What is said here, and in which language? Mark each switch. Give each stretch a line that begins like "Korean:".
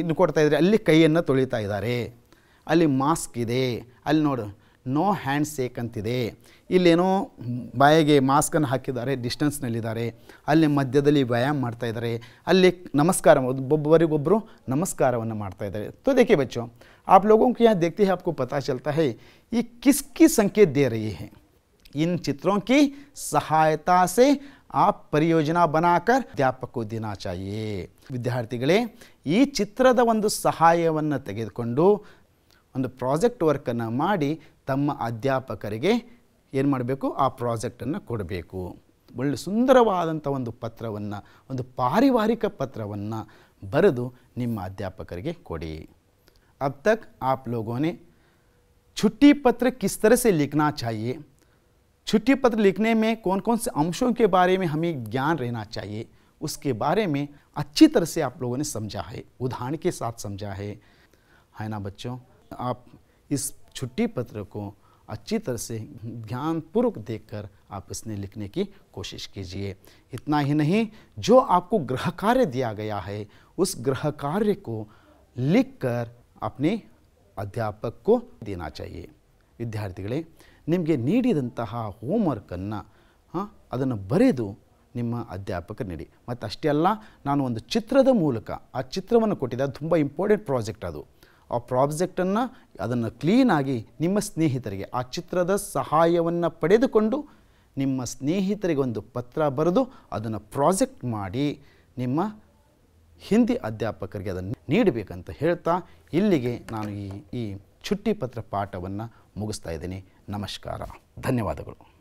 Kannada: ನೀವು ಕೊಡ್ತಾ ಇದ್ದರೆ, ಅಲ್ಲಿ ಕೈಯನ್ನು ತೊಳಿತಾ ಇದ್ದಾರೆ, ಅಲ್ಲಿ ಮಾಸ್ಕ್ ಇದೆ, ಅಲ್ಲಿ ನೋಡು ನೋ ಹ್ಯಾಂಡ್ ಶೇಕ್ ಅಂತಿದೆ, ಇಲ್ಲೇನೋ ಬಾಯಿಗೆ ಮಾಸ್ಕನ್ನು ಹಾಕಿದ್ದಾರೆ, ಡಿಸ್ಟೆನ್ಸ್ನಲ್ಲಿದ್ದಾರೆ, ಅಲ್ಲಿ ಮಧ್ಯದಲ್ಲಿ ವ್ಯಾಯಾಮ ಮಾಡ್ತಾ ಇದ್ದಾರೆ, ಅಲ್ಲಿ ನಮಸ್ಕಾರ ಒಬ್ಬರಿಗೊಬ್ಬರು ನಮಸ್ಕಾರವನ್ನು ಮಾಡ್ತಾ ಇದ್ದಾರೆ।
Hindi: तो देखिए बच्चों, आप लोगों को यहाँ देखते हैं, आपको पता चलता है ये किसकी संकेत दे रही है। इन चित्रों की सहायता से आप ಪರಿಯೋಜನಾ बनाकर ಅಧ್ಯಾಪಕರು देना चाहिए.
Kannada: ವಿದ್ಯಾರ್ಥಿಗಳೇ, ಈ ಚಿತ್ರದ ಒಂದು ಸಹಾಯವನ್ನು ತೆಗೆದುಕೊಂಡು ಒಂದು ಪ್ರಾಜೆಕ್ಟ್ ವರ್ಕನ್ನು ಮಾಡಿ ತಮ್ಮ ಅಧ್ಯಾಪಕರಿಗೆ ಏನು ಮಾಡಬೇಕು, ಆ ಪ್ರಾಜೆಕ್ಟನ್ನು ಕೊಡಬೇಕು. ಒಳ್ಳೆ ಸುಂದರವಾದಂಥ ಒಂದು ಪತ್ರವನ್ನು, ಒಂದು ಪಾರಿವಾರಿಕ ಪತ್ರವನ್ನು ಬರೆದು ನಿಮ್ಮ ಅಧ್ಯಾಪಕರಿಗೆ ಕೊಡಿ.
Hindi: अब तक आप लोगों ने छुट्टी पत्र किस तरह से लिखना चाहिए, छुट्टी पत्र लिखने में कौन कौन से अंशों के बारे में हमें ज्ञान रहना चाहिए, उसके बारे में अच्छी तरह से आप लोगों ने समझा है, उदाहरण के साथ समझा है ना बच्चों. आप इस छुट्टी पत्र को अच्छी तरह से ध्यानपूर्वक देखकर आप इसने लिखने की कोशिश कीजिए. इतना ही नहीं, जो आपको गृह कार्य दिया गया है उस गृह कार्य को लिखकर अपने अध्यापक को देना चाहिए.
Kannada: ವಿದ್ಯಾರ್ಥಿಗಳೇ, ನಿಮಗೆ ನೀಡಿದಂತಹ ಹೋಮ್ವರ್ಕನ್ನು ಅದನ್ನು ಬರೆದು ನಿಮ್ಮ ಅಧ್ಯಾಪಕರು ನೀಡಿ. ಮತ್ತು ಅಷ್ಟೇ ಅಲ್ಲ, ನಾನು ಒಂದು ಚಿತ್ರದ ಮೂಲಕ ಆ ಚಿತ್ರವನ್ನು ಕೊಟ್ಟಿದ್ದೆ. ಅದು ತುಂಬ ಇಂಪಾರ್ಟೆಂಟ್ ಪ್ರಾಜೆಕ್ಟ್. ಅದು ಆ ಪ್ರಾಜೆಕ್ಟನ್ನು ಅದನ್ನು ಕ್ಲೀನಾಗಿ ನಿಮ್ಮ ಸ್ನೇಹಿತರಿಗೆ ಆ ಚಿತ್ರದ ಸಹಾಯವನ್ನು ಪಡೆದುಕೊಂಡು ನಿಮ್ಮ ಸ್ನೇಹಿತರಿಗೆ ಒಂದು ಪತ್ರ ಬರೆದು ಅದನ್ನು ಪ್ರಾಜೆಕ್ಟ್ ಮಾಡಿ ನಿಮ್ಮ ಹಿಂದಿ ಅಧ್ಯಾಪಕರಿಗೆ ಅದನ್ನು ನೀಡಬೇಕಂತ ಹೇಳ್ತಾ ಇಲ್ಲಿಗೆ ನಾನು ಈ छुट्टी पत्र पाठವನ್ನು ಮುಗಿಸ್ತಾ ಇದ್ದೀನಿ. ನಮಸ್ಕಾರ, ಧನ್ಯವಾದಗಳು.